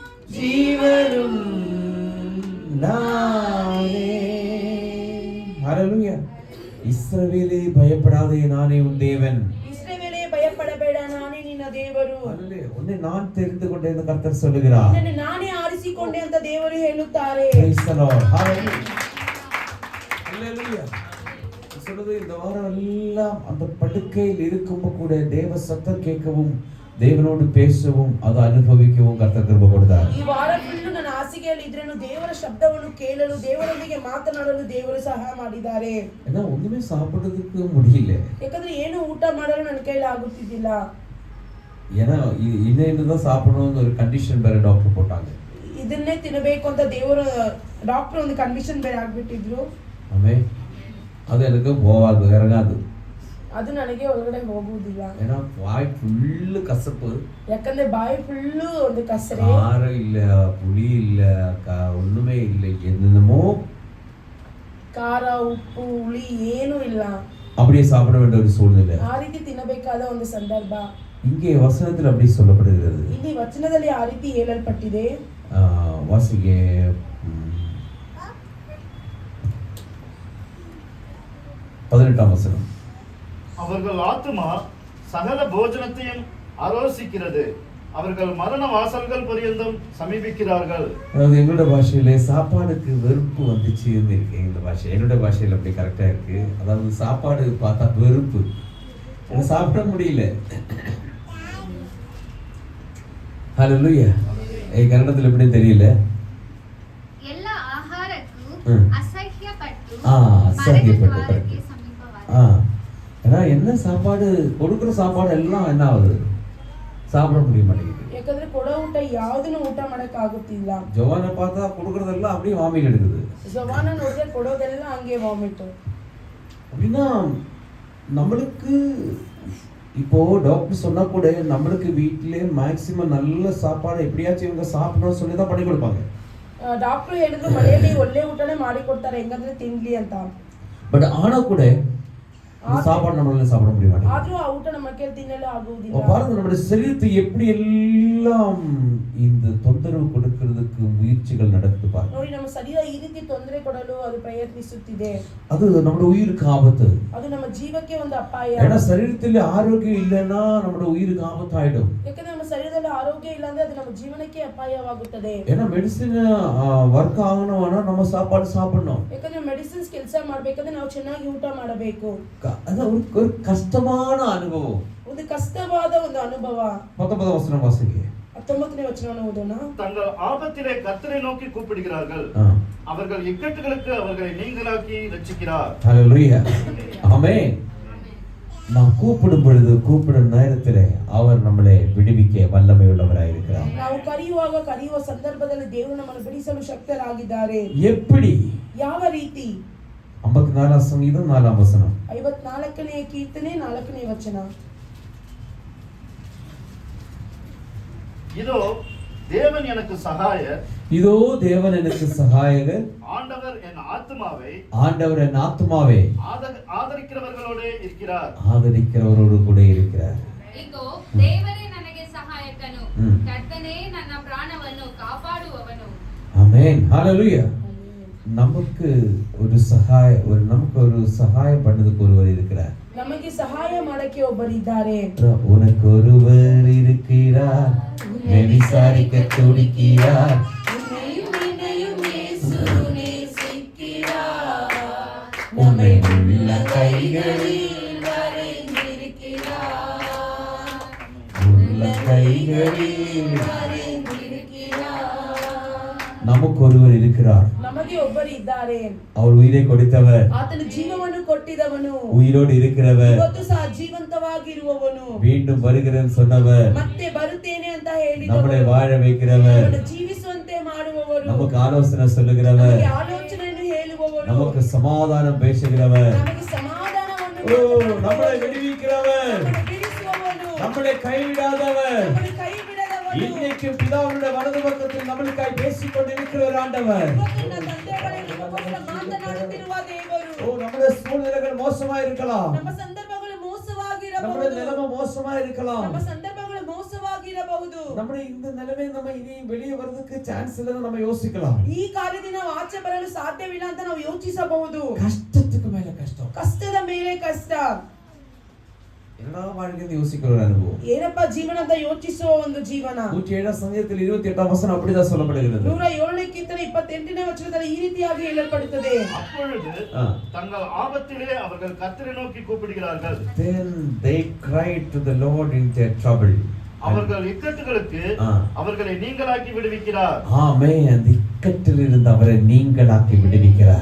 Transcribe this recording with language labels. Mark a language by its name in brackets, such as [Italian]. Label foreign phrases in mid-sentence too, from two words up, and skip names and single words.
[Tamil] ஜீவனும் நானே. ஹalleluya. இஸ்ரவேலே பயப்படாதே, நானே உன் தேவன். [Kannada] ಇಸ್ರಾಯೇಲೇ ಭಯಪಡಬೇಡ, ನಾನೇ ನಿನ್ನ ದೇವರು. [Tamil] ஹalleluya. உன்னை நான் தெரிந்து கொண்டேன் என்று கர்த்தர் சொல்லுகிறார். [Kannada] ನಿನ್ನನ್ನು ನಾನೇ ಆರಿಸಿಕೊಂಡೆ ಅಂತ ದೇವರು ಹೇಳುತ್ತಾರೆ. [English] Praise the Lord. Hallelujah. Hallelujah. [Tamil] சொல்றது இந்த வாரம் எல்லாம் அந்த படுக்கையில் இருக்கும்போது கூட தேவ சத்தம் கேட்கவும் தேவனோடு பேசவும் அதை ಅನುಭವಿக்கவும் கர்த்தர் கிருபை கொடுத்தார். [Kannada] ಈ ವಾರ ಫುಲ್ ನನ್ನ ಹಾಸಿಗೆಯಲ್ಲಿ ಇದ್ರೇನು ದೇವರ ಶಬ್ದವನ್ನು ಕೇಳಲು, ದೇವರೊಂದಿಗೆ ಮಾತನಾಡಲು ದೇವರು ಸಹಾಯ ಮಾಡಿದ್ದಾರೆ. [Tamil] ஏன்னா ஒண்ணுமே சாப்பிடுறதுக்கு முடியல. [Kannada] ಯಾಕಂದ್ರೆ ಏನು ಊಟ ಮಾಡಲು ನನ್ನ ಕೈಯಲ್ಲಿ ಆಗುತ್ತಿದ್ದಿಲ್ಲ. [Tamil] ஏன்னா இன்னும் சாப்பிடணும்னு ஒரு கண்டிஷன் ಬೇರೆ டாக்டர் போட்டாங்க. [Kannada] ಇದನ್ನೇ ತಿನ್ನಬೇಕು ಅಂತ ದೇವರು ಡಾಕ್ಟರ್ ಒಂದು ಕಂಡೀಷನ್ ಬೇರೆ ಹಾಕ್ಬಿಟ್ಟಿದ್ರು. [Tamil] ஆமென். அது எனக்கு போகாது, இறங்காது. [Kannada] ಅದು ನನಗೆ ಒಳಗಡೆ ಹೋಗುವುದಿಲ್ಲ. [Tamil] ஏன்னா வாய் ಫುಲ್ ಕಸப்பு. [Kannada] ಯಾಕಂದ್ರೆ ಬಾಯಿ ಫುಲ್ಲು ಒಂದು ಕಸರೆ. [Tamil] காரம் இல்ல, புளி இல்ல, ஒண்ணுமே இல்ல, என்னமோ [Kannada] ಖಾರ ಉಪ್ಪು ಹುಳಿ ಏನೂ ಇಲ್ಲ. [Tamil] அப்படியே சாப்பிட வேண்டிய ஒரு சூழ்நிலை. [Kannada] ಆ ರೀತಿ ತಿನ್ನಬೇಕಾದ ಒಂದು ಸಂದರ್ಭ. [Tamil] இங்கே வசனத்தில் அப்படி சொல்லப்படுகிறது. [Kannada] ಇಲ್ಲಿ ವಚನದಲ್ಲಿ ಆ ರೀತಿ ಹೇಳಲ್ಪಟ್ಟಿದೆ. [Tamil] வாசிಗೆ 18ஆம் வசனம். அவர்கள் ஆத்துமா சகல போஜனத்தையும் ஆலோசிக்கிறது, அவர்கள் மரண வாசல்கள் பரியந்தம் சமீபிக்கிறார்கள். அதாவது எங்களோட பாஷையில சாப்பாடுக்கு வெறுப்பு வந்துச்சுன்னு இருக்கு. எங்களோட பாஷை, என்னோட பாஷையில அப்படி கரெக்டா இருக்கு. அதாவது சாப்பாடு பார்த்தா வெறுப்பு, சாப்பிட முடியல. ஹalleluya. கன்னடத்துல எப்படி தெரியல. [Kannada] ಎಲ್ಲ ಆಹಾರಕ್ಕೂ ಅಸಹ್ಯಪಟ್ಟು [Tamil] அசஹ்யப்பட்டு. ஏன்னா என்ன சாப்பாடு கொடுக்குற சாப்பாடு எல்லாம் என்ன ஆகுது, சாப்பிட முடிய மாட்டேங்குது. [Kannada] ಯಾಕಂದ್ರೆ ಕೊಡೋ ಊಟ ಯಾವುದನ್ನು ಊಟ ಮಾಡಕ್ ಆಗುತ್ತಿಲ್ಲ. [Tamil] ஜவானை பார்த்தா கொடுக்கறதெல்லாம் அப்படியே வாமிட் எடுக்குது. [Kannada] ಜವಾನ ನೋಡಿದ್ರೆ ಕೊಡೋದೆಲ್ಲ ಹಂಗೆ ವಾಮಿಟ್. [Tamil] அப்படின்னா நம்மளுக்கு இப்போ டாக்டர் சொன்னா கூட நம்மளுக்கு வீட்டிலே மேக்ஸிமம் நல்ல சாப்பாடு எப்படியாச்சும் இவங்க சாப்பிடணும்னு சொல்லி தான் பண்ணி கொடுப்பாங்க. [Kannada] ಡಾಕ್ಟರ್ ಹೇಳಿದ್ರು ಮನೆಯಲ್ಲಿ ಒಳ್ಳೆ ಊಟನೇ ಮಾಡಿ ಕೊಡ್ತಾರೆ, ಹೆಂಗಂದ್ರೆ ತಿನ್ಲಿ ಅಂತ. [Tamil] பட் ஆனா கூட சாப்பாடு நம்மளால சாப்பிட முடிய மாட்டேங்குது. [Kannada] ಆದ್ರೂ ಆ ಊಟ ನಮ್ಮ ಕೈಯಲ್ಲಿ ತಿನ್ನಲು ಆಗುವುದಿಲ್ಲ. [Tamil] பாருங்க நம்முடைய சரீரத்தை எப்படி எல்லாம் இந்த தொந்தரவு கொடுக்கிறதுக்கு முயற்சிகள் நடக்குது பாருங்க. [Kannada] ನೋಡಿ ನಮ್ಮ ಶರೀರ ಈ ರೀತಿ ತೊಂದರೆ ಕೊಡಲು ಅದು ಪ್ರಯತ್ನಿಸುತ್ತಿದೆ. [Tamil] அது நம்முடைய உயிருக்கு ஆபத்து. [Kannada] ಅದು ನಮ್ಮ ಜೀವಕ್ಕೆ ಒಂದು ಅಪಾಯ. [Tamil] ஏன்னா சரீரத்தில் ஆரோக்கியம் இல்லைன்னா நம்முடைய உயிருக்கு ஆபத்தாயிடும். [Kannada] ಯಾಕಂದ್ರೆ ನಮ್ಮ ಶರೀರದಲ್ಲಿ ಆರೋಗ್ಯ ಇಲ್ಲ ಅಂದ್ರೆ ಅದು ನಮ್ಮ ಜೀವನಕ್ಕೆ ಅಪಾಯವಾಗುತ್ತದೆ. [Tamil] ஏன்னா மெடிசின் ವರ್ಕ್ ಆಗணும்னா நம்ம சாப்பாடு சாப்பிடணும். [Kannada] ಯಾಕಂದ್ರೆ ಮೆಡಿಸಿನ್ಸ್ ಕೆಲಸ ಮಾಡಬೇಕಂದ್ರೆ ನಾವು ಚೆನ್ನಾಗಿ ಊಟ ಮಾಡಬೇಕು. [Tamil] அது ஒரு கஷ்டமான அனுபவம், [Kannada] ಒಂದು ಕಷ್ಟವಾದ ಒಂದು ಅನುಭವ. [Tamil] 19 வசனம் வாசிங்க. [Kannada] 19ನೇ ವಚನವನ್ನು ಓದೋಣ. [Tamil] தங்கள் ஆபத்திலே கர்த்தரை நோக்கி கூப்பிடுகிறார்கள், அவர்கள் இக்கட்டுகளுக்கு அவர்களை நீங்களாக்கி ரட்சிக்கிறார். ஹalleluya. ஆமென். நாம் கூப்பிடும் பொழுது, கூப்பிடும் நேரத்திலே அவர் நம்மளை விடுவிக்க வல்லமை உள்ளவராய் இருக்கிறார். [Kannada] ನಾವು ಕರೆಯುವ ಸಂದರ್ಭದಲ್ಲಿ ದೇವರು ನಮ್ಮನ್ನು ಬಿಡಿಸಲು ಶಕ್ತರಾಗಿದ್ದಾರೆ. [Tamil] எப்படி? [Kannada] ಯಾವ ರೀತಿ? [Tamil] 54 ಸಂಗೀதம் 4 வசனம். [Kannada] 54ನೇ ಕೀರ್ತನೆ 4ನೇ ವಚನ. [Tamil] இதோ தேவன் எனக்கு சகாயர், இதோ தேவன் எனக்கு சகாயகர், ஆண்டவர் என் ஆத்துமாவை ஆதரிக்கிறவர்களோடு இருக்கிறார். ஆதரிக்கிறவரோடு கூட இருக்கிறார். [Kannada] ಇಗೋ ದೇವರೇ ನನಗೆ ಸಹಾಯಕನು, ಕರ್ತನೇ ನನ್ನ ಪ್ರಾಣವನ್ನು ಕಾಪಾಡುವವನು. [Tamil] ஆமென். ஹalleluya. நமக்கு ஒரு சகாயம் பண்ணதுக்கு ஒருவர் இருக்கிறார். [Kannada] ನಮಗೆ ಸಹಾಯ ಮಾಡಕ್ಕೆ ಒಬ್ಬರಿದ್ದಾರೆ. [Tamil] உனக்கு ஒருவர் இருக்கிறார், உன்னை விசாரிக்க துடிக்கிறார், உன்னை உள்ள கைகளில் வரைந்திருக்கிறார், உள்ள கைகளில் நமக்கு ஒருவர் இருக்கிறார். [Kannada] ನಮಗೆ ಒಬ್ಬರು ಇದ್ದಾರೆ. [Tamil] அவர் உயிரை கொடுத்தவர், [Kannada] ಆತನು ಜೀವವನ್ನು ಕೊಟ್ಟಿದವನು, [Tamil] உயிரோடு இருக்கிறவர், [Kannada] ಇವತ್ತು ಸಹ ಜೀವಂತವಾಗಿರುವವನು, [Tamil] மீண்டும் வருகிறேன் சொன்னவர், [Kannada] ಮತ್ತೆ ಬರುತ್ತೇನೆ ಅಂತ ಹೇಳಿದವನು, [Tamil] நம்மளை வாழ வைக்கிறவர், [Kannada] ನಮ್ಮನ್ನು ಜೀವಿಸುವಂತೆ ಮಾಡುವವರು, [Tamil] நமக்கு ஆலோசனை சொல்லுகிறவர், [Kannada] ನಮಗೆ ಆಲೋಚನೆಯನ್ನು ಹೇಳುವವರು, [Tamil] நமக்கு சமாதானம் பேசுகிறவர், [Kannada] ನಮಗೆ ಸಮಾಧಾನವನ್ನು [Tamil] நம்மளை விடுவிக்கிறவர், [Kannada] ನಮ್ಮನ್ನು ಬಿಡಿಸುವವನು, [Tamil] நம்மளை கைவிடாதவர், [Kannada] ನಮ್ಮನ್ನು ಕೈಬಿಡದವನು, [Tamil] இன்னைக்கு பிதாவுடைய வலது பக்கத்தில் நம்மளுக்காய் பேசிக் கொண்டிருக்கிற ஆண்டவர். [Kannada] ಇವತ್ತು ನನ್ನ ತಂದೆಗಳಿಗೆ ನಮಗೋಸ್ಕರ ಮಾತನಾಡುತ್ತಿರುವ ದೇವರು. [Tamil] நம்முடைய சூழ்நிலைகள் மோசமா இருக்கலாம், [Kannada] ನಮ್ಮ ಸಂದರ್ಭಗಳು ಮೋಸವಾಗಿರಬಹುದು, [Tamil] நம்முடைய நிலைமை மோசமா இருக்கலாம், [Kannada] ನಮ್ಮ ಸಂದರ್ಭಗಳು ಮೋಸವಾಗಿ ಆಗಿರಬಹುದು. [Tamil] നമ്മുടെ இந்த நிலைமை நம்ம இனி வெளியே வரதுக்கு சான்ஸ் இல்லைன்னு நம்ம யோசிக்கலாம். [Kannada] ಈ ಕಾರ್ಯದಿಂದ ನಾವು ಆಚೆ ಬರಲು ಸಾಧ್ಯವಿಲ್ಲ ಅಂತ ನಾವು ಯೋಚಿಸಬಹುದು. [Tamil] கஷ்டத்துக்கு மேல கஷ்டம், [Kannada] ಕಷ್ಟದ ಮೇಲೆ ಕಷ್ಟ. [Tamil] என்னடா வாழ்க்கைன்னு யோசிக்கிற ஒரு அனுபவம். [Kannada] ಏನಪ್ಪಾ ಜೀವನ ಅಂತ ಯೋಚಿಸುವ ಒಂದು ಜೀವನ. [Tamil] 107 ಸಂಗೀತத்தில் 28 வசனம் அப்படிதான் சொல்லப்படுகிறது. [Kannada] 107 ಕೀರ್ತನೆ 28ನೇ ವಚನದಲ್ಲಿ ಈ ರೀತಿಯಾಗಿ ಹೇಳಲ್ಪಡುತ್ತದೆ. [Tamil] அப்பொழுது தங்கள் ஆபத்திலே அவர்கள் கர்த்தரை நோக்கி கூப்பிடுகிறார்கள். [English] Then they cried to the Lord in their trouble. [Tamil] அவர்கள் இக்கட்டுகளுக்கு அவர்களை நீங்களாக்கி விடுவிக்கிறார். ஆமென். அந்த இக்கட்டில் இருந்து அவரை நீங்களாக்கி விடுவிக்கிறார்.